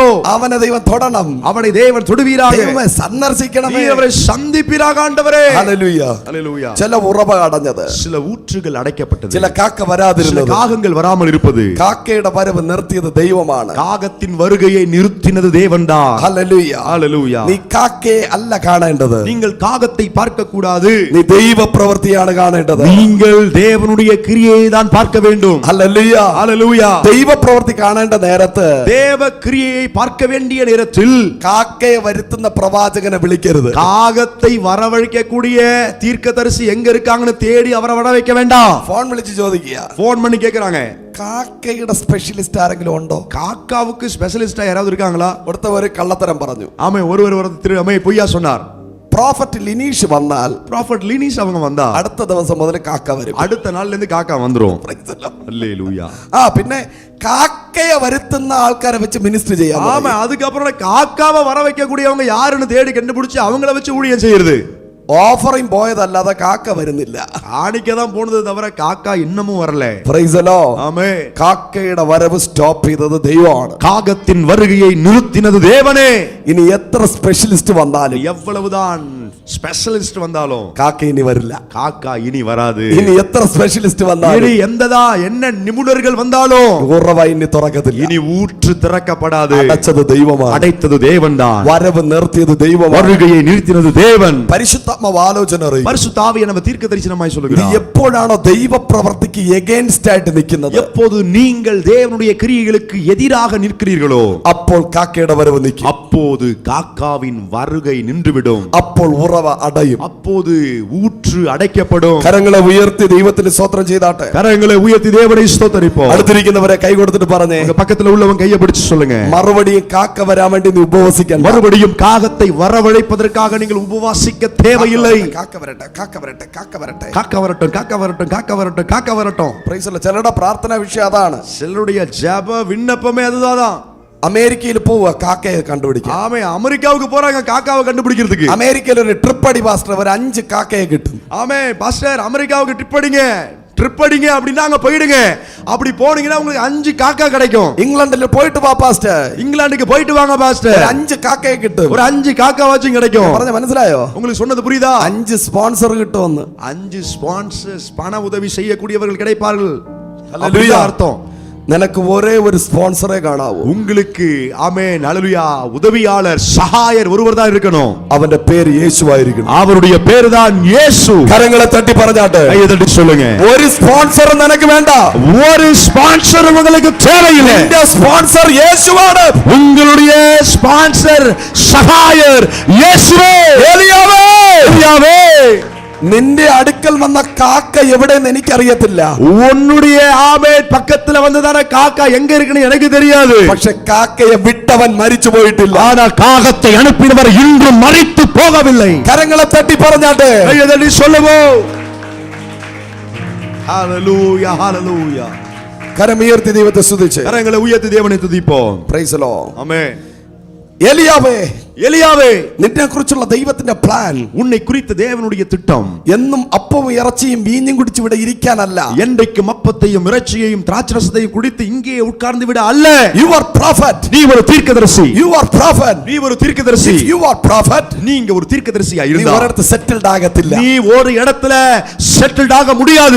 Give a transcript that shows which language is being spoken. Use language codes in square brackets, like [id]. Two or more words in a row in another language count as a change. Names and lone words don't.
[ml] അവനെ ദൈവം തൊടണം [ta] அவனை தேவன் தொடுவீராக [ml] ദൈവമേ സന്ദർശിക്കണമേ [ta] நீ அவரை சந்திப்பீராக ஆண்டவரே [ml] ഹല്ലേലൂയ [ta] ஹalleluya [ml] ചില ഉറവ അടഞ്ഞത് [ta] சில ஊற்றுகள் அடைக்கப்பட்டது [ml] ചില കാക്ക [ta] சில [ml] വരാതിരുന്നത് [ta] காகங்கள் வராமல் இருப்பது [ml] കാക്കയുടെ വരവ് നിർത്തിയത് ദൈവമാണ് [ta] காகத்தின் வருகையை நிறுத்தினது தேவன்தான் [ml] ഹല്ലേലൂയ [ta] ஹalleluya [ml] നീ കാക്കയെ അല്ല കാണേണ്ടത് [ta] நீங்கள் காகத்தை பார்க்க கூடாது [ml] നീ ദൈവ പ്രവൃത്തിയാണ് കാണേണ്ടത് [ta] நீங்கள் தேவனுடைய கிரியையை தான் பார்க்க வேண்டும் [ml] ഹല്ലേലൂയ [ta] ஹalleluya [ml] ദൈവ പ്രവൃത്തി കാണേണ്ട നേരത്ത് [ta] தேவ கிரியையை பார்க்க வேண்டிய நேரத்தில் [ml] കാക്കയെ വരുത്തുന്ന പ്രവാചകനെ വിളിക്കരുത് [ta] காகத்தை வரவழைக்கக்கூடிய தீர்க்கதரிசி எங்க இருக்காங்கன்னு தேடி அவரை வர வைக்க வேண்டாம் [ml] ഫോൺ വിളിച്ച് ചോദിക്കുക [ta] போன் பண்ணி கேக்குறாங்க [ml] കാക്കയുടെ സ്പെഷ്യലിസ്റ്റ് ആരെങ്കിലും ഉണ്ടോ [ta] காக்காவுக்கு ஸ்பெஷலிஸ்டா யாராவது இருக்காங்களா [ml] അടുത്ത ഒരു கள்ளത്തരം പറഞ്ഞു [ta] ஆமை ஒருவர் திரு அமை பொய்யா சொன்னார் [ml] പ്രോഫറ്റ് ലിനീഷ് വന്നാൽ [ta] ப்ராஃபட் லீனிஸ் அவங்க வந்தா [ml] അടുത്ത ദിവസം മുതൽ കാക്ക വരും [ta] அடுத்த நாள்ல இருந்து காக்கா வந்துரும் அல்லேலூயா [ml] ആ പിന്നെ കാക്ക കാക്കയെ വരുത്തുന്ന ആൾക്കാരെ വെച്ച് മിനിസ്റ്റർ ചെയ്യാം. [ta] ஆமா, அதுக்கப்புறம் காக்காவை வர வைக்கக்கூடியவங்க யாருன்னு தேடி கண்டுபிடிச்சு அவங்கள வச்சு ஊழியம் செய்யறது. [ml] ഓഫറിംഗ് പോയതല്ലാതെ കാക്ക വരുന്നില്ല. [ta] காணிக்கதான் போனது தவிர காக்கா இன்னமும் வரல. [en] Praise the Lord. [ta] ஆமென். [ml] കാക്കയുടെ വരവ് സ്റ്റോപ്പ് ചെയ്തത് ദൈവമാണ്. [ta] காகத்தின் வருகையை நிறுத்தினது தேவனே. [ml] ഇനി എത്ര സ്പെഷ്യലിസ്റ്റ് വന്നാലും, [ta] எவ்வளவுதான் ஸ்பெஷலிஸ்ட் வந்தாலும் [ml] കാക്ക ഇനി വരില്ല. [ta] காக்கா இனி வராது. [ml] ഇനി എത്ര സ്പെഷ്യലിസ്റ്റ് വന്നാലും, [ta] இனி என்ன நிபுணர்கள் வந்தாலும் [ml] ഉറവ ഇനി തുറക്കത്തില്ല. [ta] இனி ஊற்று திறக்கப்படாது. [ml] അടച്ചത് ദൈവമാണ്. [ta] அடைத்தது தேவன்தான். [ml] വരവ് നിർത്തിയത് ദൈവമാണ്. [ta] வருகையை நிறுத்தினது தேவன். [ml] പരിശുദ്ധാത്മാവ് ആലോചന അറിയും. [ta] பரிசுத்த ஆவியானவர் தீர்க்கதரிசனமாய் [ml] നീ [ta] சொல்லுகிறார். [ml] എപ്പോഴാണോ ദൈവ പ്രവൃത്തിക്ക് എഗെയിൻസ്റ്റ് ആയിട്ട് നിൽക്കുന്നത്, [ta] எப்போது நீங்கள் தேவனுடைய கிரியைகளுக்கு எதிராக நிற்கிறீர்களோ [ml] അപ്പോൾ കാക്കയുടെ വരവ് നിൽക്കും. [ta] அப்போது காக்காவின் வருகை நின்றுவிடும். [ml] അപ്പോൾ ഉറവ അടയും. [ta] அப்போது ஊற்று அடைக்கப்படும். [ml] കരങ്ങളെ ഉയർത്തി ദൈവത്തിന് സ്തോത്രം ചെയ്താട്ടെ. [ta] கரங்களை உயர்த்தி தேவனை ஸ்தோத்தரிப்போம். [ml] അടുത്തിരിക്കുന്നവരെ കൈ കൊടുത്തിട്ട് പറഞ്ഞേ, [ta] உங்க பக்கத்துல உள்ளவங்க கையை பிடிச்சு சொல்லுங்க, [ml] മറുപടിയും കാക്ക വരാൻ വേണ്ടി നീ ഉപവസിക്കണം. [ta] மறுபடியும் காகத்தை வரவழைப்பதற்காக நீங்கள் உபவாசிக்க தேவையில்லை. [ml] കാക്ക വരട്ടെ, കാക്ക വരട്ടെ, കാക്ക വരട്ടെ. [ta] காக்க வரட்டும், காக்க வரட்டும், காக்க வரட்டும், காக்க வரட்டும். [en] Praise the Lord. [ml] ചിലരുടെ പ്രാർത്ഥന വിഷയം അതാണ്. [ta] சிலருடைய ஜெப விண்ணப்பமே அதுதான். [ml] അമേരിക്കയിൽ പോവുക കാക്കയെ കണ്ടുപിടിക്കാൻ. [ta] ஆமே, அமெரிக்காவுக்கு போறாங்க காக்காவை கண்டுபிடிக்கிறதுக்கு. [ml] അമേരിക്കയിൽ ഒരു ട്രിപ്പ് അടി പാസ്റ്റർ ഒരു 5 കാക്കയെ കിട്ടും. [ta] ஆமே பாஸ்டர், அமெரிக்காவுக்கு ட்ரிப் அடிங்க அப்படின்னா அங்க போயிடுங்க. அப்படி போனீங்கன்னா உங்களுக்கு 5 காக்கா கிடைக்கும். [ml] ഇംഗ്ലണ്ടിൽ പോയിട്ട് വാ പാസ്റ്റർ, [ta] இங்கிலாந்துக்கு போயிட்டு வாங்க பாஸ்டர், [ml] 5 കാക്കയെ കിട്ടും. [ta] ஒரு 5 காக்கா வாச்சும் கிடைக்கும். [ml] പറഞ്ഞ മനസ്സിലായോ? [ta] உங்களுக்கு சொன்னது புரியுதா? [ml] 5 സ്പോൺസർ കിട്ടുമെന്ന്. [ta] 5 ஸ்பான்சர்ஸ், பண உதவி செய்யக்கூடியவர்கள் கிடைப்பார்கள். [en] Hallelujah. [ta] அப்படிதான் அர்த்தம். [ml] നിനക്ക് ഒരേ ഒരു സ്പോൺസറെ കാണാവൂ. [ta] உங்களுக்கு ஆமென் ஹalleluya உதவியாளர் சகாயர் ஒருவர் தான் இருக்கணும். [ml] അവന്റെ പേര് യേശുവായിരിക്കണം. [ta] அவருடைய பேரு தான் இயேசு. [ml] കരങ്ങളെ തട്ടി പറഞ്ഞാട്ടെ, [ta] கையை தட்டி சொல்லுங்க, [ml] ഒരു സ്പോൺസർ നിനക്ക് വേണ്ട. [ta] ஒரு ஸ்பான்சர் உங்களுக்கு தேவையில்லை. [ml] നിന്റെ സ്പോൺസർ യേശുവാണ്. [ta] உங்களுடைய ஸ்பான்சர் சகாயர் இயேசுவே. எலியாவே, [ml] നിന്റെ അടുക്കൽ വന്ന കാക്ക എവിടെയെന്ന് എനിക്കറിയത്തില്ല. [ta] உன்னுடைய ஆமென் பக்கத்துல வந்ததான காக்கா எங்க இருக்குன்னு எனக்கு தெரியாது. [ml] പക്ഷെ കാക്കയെ വിട്ടവൻ മരിച്ചു പോയിട്ടില്ല. [ta] ஆனா காகத்தை அனுப்பினவர் இன்றும் மரித்து போகவில்லை. [ml] കരങ്ങളെ തട്ടി പറഞ്ഞാട്ടെ, [ta] கையை தட்டி சொல்லுவோம், ஹalleluya ஹalleluya. [ml] കരമുയർത്തി ദൈവത്തെ സ്തുതിച്ച് [ta] கரங்களை உயர்த்தி தேவனை துதிப்போம். [en] Praise the Lord. [ta] ஆமென். [ml] എലിയാവേ, നിന്നെ കുറിച്ചുള്ള ദൈവത്തിന്റെ പ്ലാൻ, [ta] உன்னை குறித்த தேவனுடைய திட்டம் [ml] എന്നും അപ്പവും ഇറച്ചിയും വീഞ്ഞും കുടിച്ച് ഇവിടെ ഇരിക്കാനല്ല. [ta] என்றைக்கும் அப்பத்தையும் இறைச்சியையும் திராட்சரசத்தையும் குடித்து இங்கே உட்கார்ந்து விட அல்ல. [en] You are prophet. [ta] நீ ஒரு தீர்க்கதரிசி. [en] You are prophet. [ta] நீ ஒரு தீர்க்கதரிசி. [en] You are prophet. [ta] நீங்க ஒரு தீர்க்கதரிசியா [ml] നീ [ta] இருந்தா [ml] ഒരിടത്ത് സെറ്റിൽഡ് ആകത്തില്ല. [ta] நீ ஒரு இடத்துல செட்டில்ட் ஆக முடியாது.